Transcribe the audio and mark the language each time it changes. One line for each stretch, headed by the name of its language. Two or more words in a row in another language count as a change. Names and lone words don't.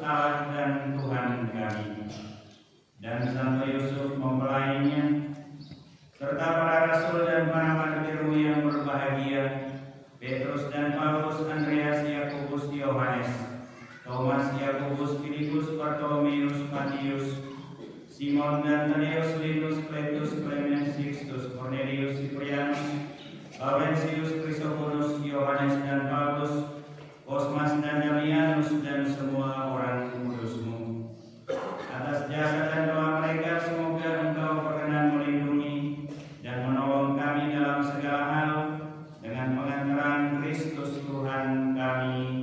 Indonesian: Allah dan Tuhan kami, dan Santo Yusuf mempelainya, serta para rasul dan para martir-Mu yang berbahagia, Petrus dan Paulus, Andreas, Yakobus, Yohanes, Thomas, Yakobus, Filipus, Bartolomeus, Matius, Simon dan Tadeus, Linus, Cletus, Clemens, Sixtus, Cornelius, Ciprianus, Laurentius, Chrysogonus, Yohanes dan Paulus, Cosmas dan Damianus, dan semua orang kudus-Mu. Atas jasa dan doa mereka, semoga Engkau berkenan melindungi dan menolong kami dalam segala hal dengan pengantaran Kristus Tuhan kami.